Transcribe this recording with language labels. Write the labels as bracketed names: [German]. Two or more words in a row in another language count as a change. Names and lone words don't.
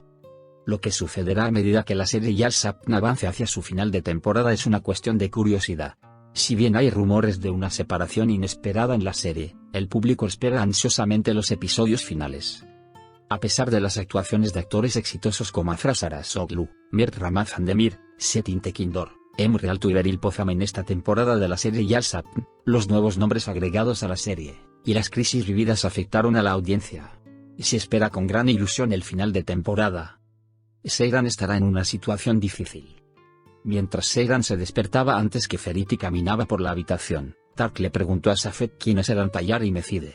[Spanish] Lo que sucederá a medida que la serie Yal-Sapn avance hacia su final de temporada es una cuestión de curiosidad. Si bien hay rumores de una separación inesperada en la serie, el público espera ansiosamente los episodios finales. A pesar de las actuaciones de actores exitosos como Afra Sarasoglu, Mirt Ramazan Demir, Setin Tekindor, Emre Altuğ y Beril Pozam en esta temporada de la serie Yal-Sapn, los nuevos nombres agregados a la serie, y las crisis vividas afectaron a la audiencia. Se espera con gran ilusión el final de temporada. Seyran estará en una situación difícil. Mientras Seyran se despertaba antes que Ferit y caminaba por la habitación, Tark le preguntó a Safed quiénes eran Tayyar y Mecide.